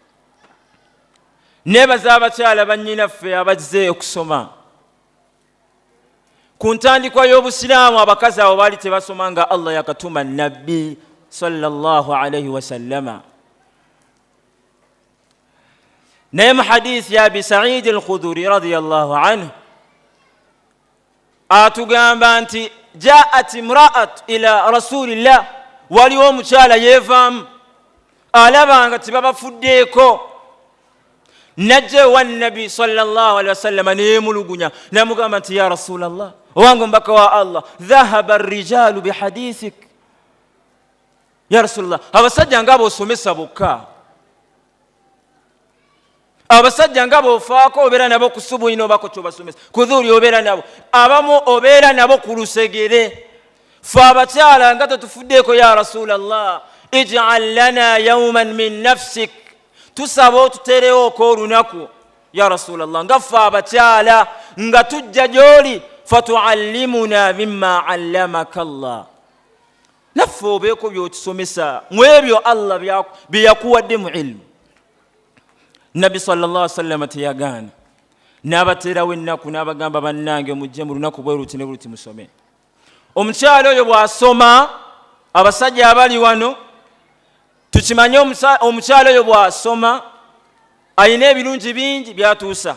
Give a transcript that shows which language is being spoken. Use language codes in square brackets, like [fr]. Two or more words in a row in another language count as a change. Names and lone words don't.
[lg] Nebaza abakyala bannyinaffe abazze okusoma. Ku ntandikwa y'obusiraamu abakazi abo baali tebasoma nga Allah yakatuma nabbi [ar] صلى الله عليه وسلم. [lg] Naye mu hadiisi ya Abi Sa'id al-Khudri [ar] رضي الله عنه [lg] atugamba nti [ar] جاءت امرأة إلى رسول الله, [lg] waliwo omukyala yeevaamu alaba nga tibabafuddeeko, najja ewa nabbi [ar] صلى الله عليه وسلم [lg] neyeemulugunya namugamba nti [ar] يا رسول الله, [lg] owange omubaka wa Allah, [ar] ذهب الرجال بحديثك. يا رسول الله, [lg] abasajja nga b'osomesa bokka, abasajja nga b'ofaako obeera nabo ku subuhi n'obako kyobasomesa, ku dhuuri obeera nabo, abamu obeera nabo ku lusegere. Fe abakyala nga tetufuddeeko [ar] يا رسول الله اجعل لنا يوما من نفسك, [lg] tusaba otuterewooko olunaku [ar] يا رسول الله [lg] nga ffe abakyala nga tujja gy'oli, [ar] فتعلمنا مما علمك الله, [lg] naffe obeeko by'otusomesa mu ebyo Allah bye yakuwadde mu ilmu. Nabbi [ar] صلى الله عليه وسلم [lg] teyagaana, n'abateerawo ennaku n'abagamba bannange mujje mu lunaku bwe luti ne buluti musome. Omukyala oyo bw'asoma, abasajja abali wano tukimanye omukyala oyo bw'asoma ayina ebirungi bingi byatuusa.